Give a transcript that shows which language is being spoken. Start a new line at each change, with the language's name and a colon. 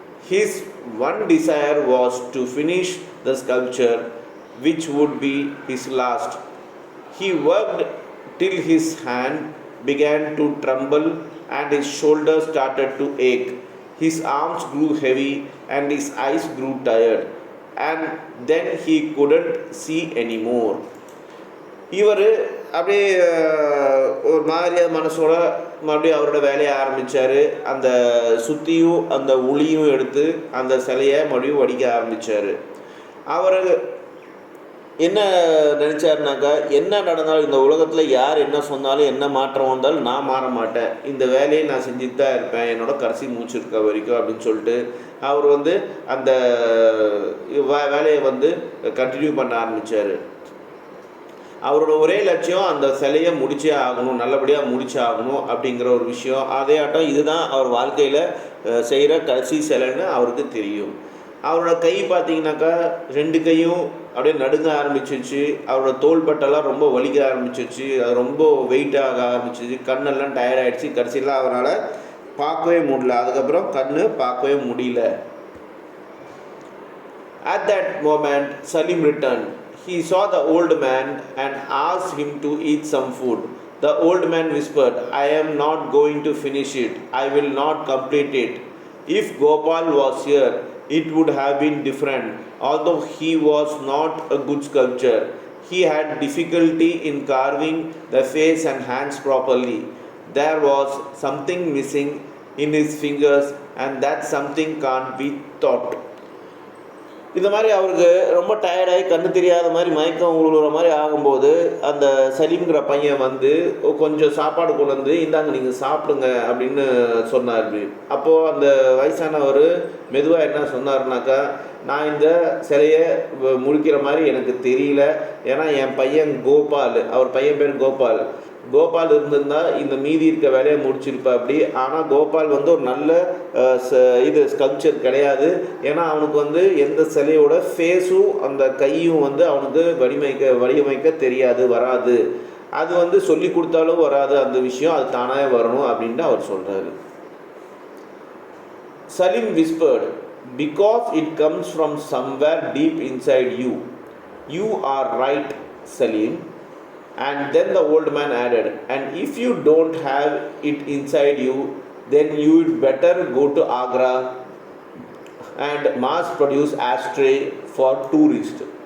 English: His one desire was to finish the sculpture, which would be his last. He worked till his hand began to tremble and his shoulders started to ache. His arms grew heavy and his eyes grew tired, and then he couldn't see anymore.
Tamil: இவர் அப்படியே ஒரு மாதிரியாக மனசோட மறுபடியும் அவரோட வேலையை ஆரம்பித்தார். அந்த சுத்தியும் அந்த உளியும் எடுத்து அந்த சிலையை மறுபடியும் வடிக்க ஆரம்பித்தார். அவர் என்ன நினச்சாருனாக்கா, என்ன நடந்தாலும் இந்த உலகத்தில் யார் என்ன சொன்னாலும் என்ன மாற்றம் வந்தாலும் நான் மாற மாட்டேன், இந்த வேலையை நான் செஞ்சுட்டு தான் இருப்பேன் என்னோட கடைசி மூச்சு இருக்க வரைக்கும் அப்படின்னு சொல்லிட்டு அவர் அந்த வேலையை கண்டினியூ பண்ண ஆரம்பித்தார். அவரோட ஒரே லட்சியம் அந்த சிலையை முடிச்சே ஆகணும், நல்லபடியாக முடிச்சே ஆகணும் அப்படிங்கிற ஒரு விஷயம். அதே ஆட்டம் இதுதான் அவர் வாழ்க்கையில் செய்கிற கடைசி சிலைன்னு அவருக்கு தெரியும். அவரோட கை பார்த்தீங்கன்னாக்கா 2 கையும் அப்படியே நடுங்க ஆரம்பிச்சிச்சு. அவரோட தோள்பட்டெல்லாம் ரொம்ப வலிக்க ஆரம்பிச்சிச்சு. அது ரொம்ப வெயிட்டாக ஆரம்பிச்சிச்சு. கண்ணெல்லாம் டயர்ட் ஆகிடுச்சு. கடைசியில் அவரால் பார்க்கவே முடியல. அதுக்கப்புறம் கண்ணு பார்க்கவே முடியல.
English: At that moment, Salim returned. He saw the old man and asked him to eat some food. The old man whispered, I am not going to finish it. I will not complete it. If Gopal was here, it would have been different. Although he was not a good sculptor, he had difficulty in carving the face and hands properly. There was something missing in his fingers, and that something can't be taught.
Tamil: இந்த மாதிரி அவருக்கு ரொம்ப டயர்டாகி கண்ணு தெரியாத மாதிரி மயக்கம் உழுகிற மாதிரி ஆகும்போது அந்த சலீம்ங்கிற பையன் கொஞ்சம் சாப்பாடு கொண்டு வந்து இந்தாங்க நீங்கள் சாப்பிடுங்க அப்படின்னு சொன்னார். அப்போது அந்த வயசானவர் மெதுவாக என்ன சொன்னார்னாக்கா, நான் இந்த சிலையை முடிக்கிற மாதிரி எனக்கு தெரியல, ஏன்னா என் பையன் கோபால், அவர் பையன் பேர் கோபால் இருந்திருந்தால் இந்த மீதி இருக்க வேலையை முடிச்சிருப்பா அப்படி. ஆனால் கோபால் ஒரு நல்ல ஸ்கல்ப்சர் கிடையாது. ஏன்னா அவனுக்கு எந்த சிலையோட ஃபேஸும் அந்த கையும் அவனுக்கு வடிவமைக்க தெரியாது, வராது. அது சொல்லி கொடுத்தாலும் வராது அந்த விஷயம், அது தானாக வரணும் அப்படின்ட்டு அவர் சொல்கிறாரு.
English: Salim whispered, because it comes from somewhere deep inside you. You are right, Salim. And then the old man added, and if you don't have it inside you, then you would better go to Agra and mass produce ashtray for tourists.